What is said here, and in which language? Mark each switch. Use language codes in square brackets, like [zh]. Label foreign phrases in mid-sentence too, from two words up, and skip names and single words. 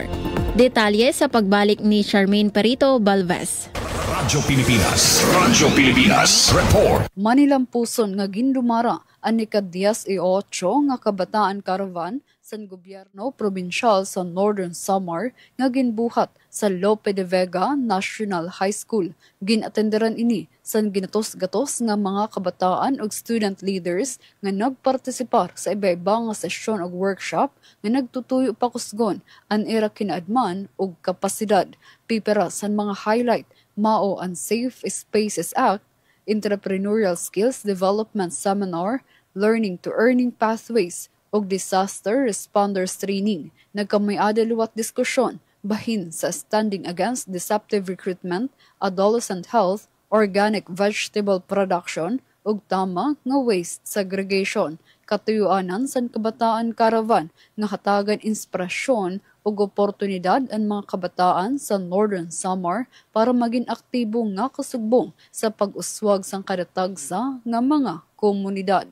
[war] Detalye sa pagbalik ni Charmaine Perito Balvez. Radyo Pilipinas Report. Manilampuson nga gindumara ang ika-18 nga kabataan caravan san gobyerno probinsyal sa Northern Samar nga ginbuhat sa Lope de Vega National High School. Ginatenderan ini san ginatos-gatos nga mga kabataan ug [en] student leaders [war] nga nagpartisipar sa iba-iba nga sesyon ug workshop nga nagtutuyo pa kusgon ang era kinaadman ug kapasidad. Pipera san mga highlight mao ang Safe Spaces Act, Entrepreneurial Skills Development Seminar, Learning to Earning Pathways ug Disaster Responders Training. Nagkamay-ada luwat diskusyon bahin sa Standing Against Deceptive Recruitment, Adolescent Health, Organic Vegetable Production ug tama nga [en] waste segregation. [war] Katuyuanan san kabataan caravan nga hatagan inspirasyon ug oportunidad ang mga kabataan sa Northern Samar para maging aktibo nga kasugbong sa pag-uswag sang kadatagsa nga mga komunidad.